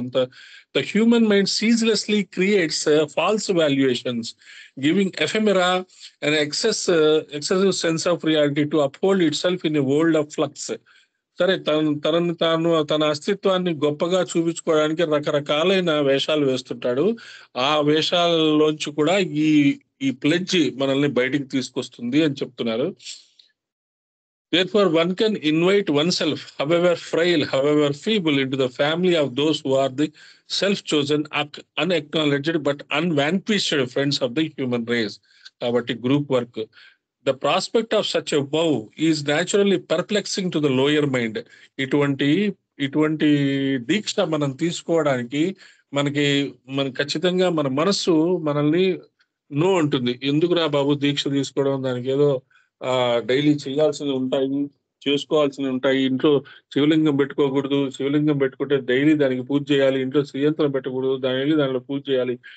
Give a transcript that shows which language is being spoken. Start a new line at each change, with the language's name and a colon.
English: అంత the human mind ceaselessly creates false valuations, giving ephemera and excessive sense of reality to uphold itself in a world of flux.
Telugu: సరే, తన అస్తిత్వాన్ని గొప్పగా చూపించుకోవడానికి రకరకాలైన వేషాలు వేస్తుంటాడు. ఆ వేషాల్లోంచి కూడా ఈ ప్లెడ్జ్ మనల్ని బయటికి తీసుకొస్తుంది అని చెప్తున్నారు.
English: Therefore, one can invite oneself, however frail, however feeble, into the family of those who are the self-chosen, unacknowledged, but unvanquished friends of the human race. Kabatti group work. The prospect of such a vow is naturally perplexing to the lower mind.
Telugu: ఇటువంటి ఇటువంటి దీక్ష మనం తీసుకోవడానికి మనకి ఖచ్చితంగా మన మనస్సు మనల్ని no ఉంటుంది. ఎందుకురా బాబు దీక్ష తీసుకోవడం, దానికి ఏదో డైలీ చేయాల్సినవి ఉంటాయి, చేసుకోవాల్సినవి ఉంటాయి. ఇంట్లో శివలింగం పెట్టుకోకూడదు, శివలింగం పెట్టుకుంటే డైలీ దానికి పూజ చేయాలి, ఇంట్లో శ్రీయంత్రం పెట్టకూడదు, దానిలో పూజ చేయాలి.